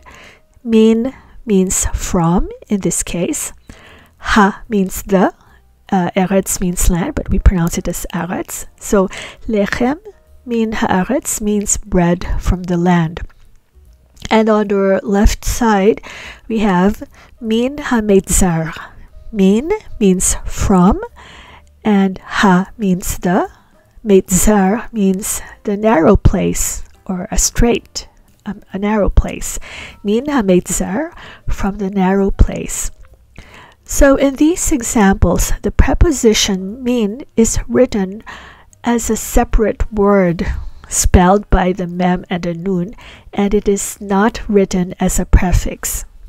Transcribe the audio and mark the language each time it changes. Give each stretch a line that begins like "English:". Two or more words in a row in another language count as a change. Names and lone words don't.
English: Min means from, in this case. Ha means the. Eretz means land, but we pronounce it as aretz. So
Hebrew: לחם מן הארץ
English: means bread from the land. And on the left side, we have
Hebrew: מן המיצר.
English: Min means from, and ha means the. Meitzar means the narrow place or a strait, a narrow place.
Hebrew: מן המיצר,
English: from the narrow place. So in these examples, the preposition min is written as a separate word, spelled by the mem and the nun, and it is not written as a prefix.